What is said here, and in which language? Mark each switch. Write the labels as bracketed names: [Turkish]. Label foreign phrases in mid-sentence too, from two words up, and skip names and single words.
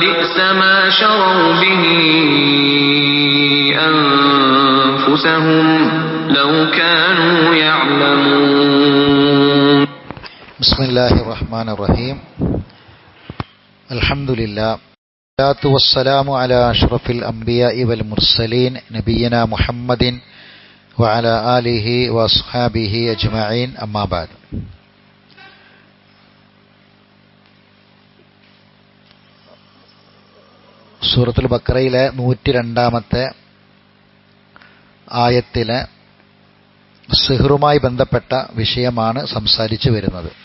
[Arabic] ما شروا به أنفسهم لو كانوا يعلمون. بسم الله الرحمن الرحيم. الحمد لله والصلاة والسلام على أشرف الأنبياء والمرسلين نبينا محمد وعلى آله وأصحابه أجمعين. أما بعد. [Malayalam] സൂറത്തുൽ ബഖറയിലെ 102-ാമത്തെ ആയത്തിലെ സിഹ്റുമായി ബന്ധപ്പെട്ട വിഷയമാണ് സംസാരിച്ചു വരുന്നത്.